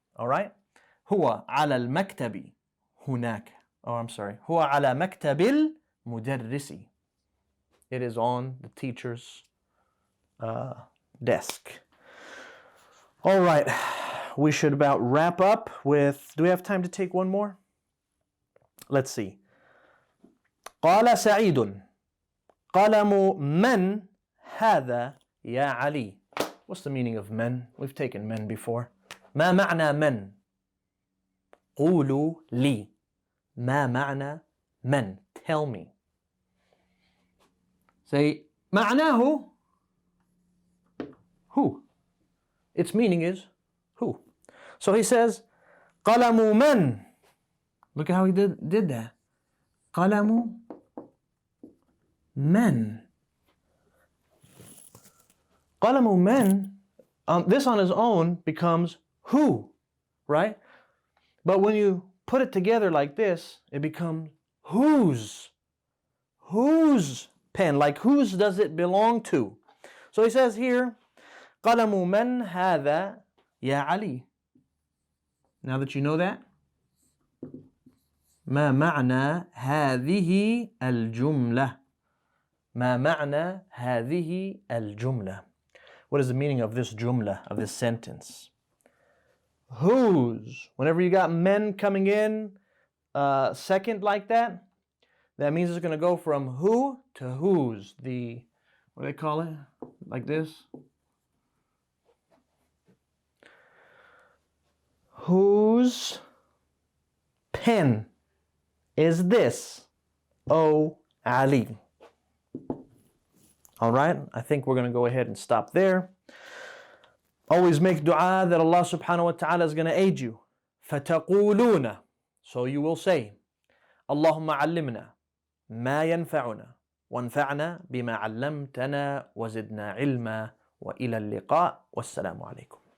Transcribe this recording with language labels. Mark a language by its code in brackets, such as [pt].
[en] All right? [ar] هو على المكتب هناك. [en] Oh, I'm sorry. [ar] هو على مكتب المدرس. [en] It is on the teacher's desk. All right. We should about wrap up with, do we have time to take one more? Let's see. [ar] قال سعيد قلم من هذا يا علي. [en] What's the meaning of men? We've taken men before. [ar] ما معنى من? قولوا لي. ما معنى من? [en] Tell me. Say معناه who? Its meaning is who? So he says [ar] قلم من. [en] Look at how he did that. [ar] قلم من. قلم من, [en] this on his own becomes who, right? But when you put it together like this, it becomes whose. Whose pen, like whose does it belong to? So he says here, [ar] قلم من هذا يا علي. [en] Now that you know that, [ar] ما معنى هذه الجملة? ما معنى هذه الجملة? [en] What is the meaning of this jumla, of this sentence? Whose. Whenever you got men coming in second like that, that means it's going to go from who to whose. The, what do they call it? Like this. Whose pen is this, O Ali? All right, I think we're going to go ahead and stop there. Always make dua that Allah subhanahu wa ta'ala is going to aid you. [ar] فَتَقُولُونَ. [en] So you will say, [ar] اللهم علمنا ما ينفعنا وانفعنا بما علمتنا وزدنا علما وإلى اللقاء والسلام عليكم.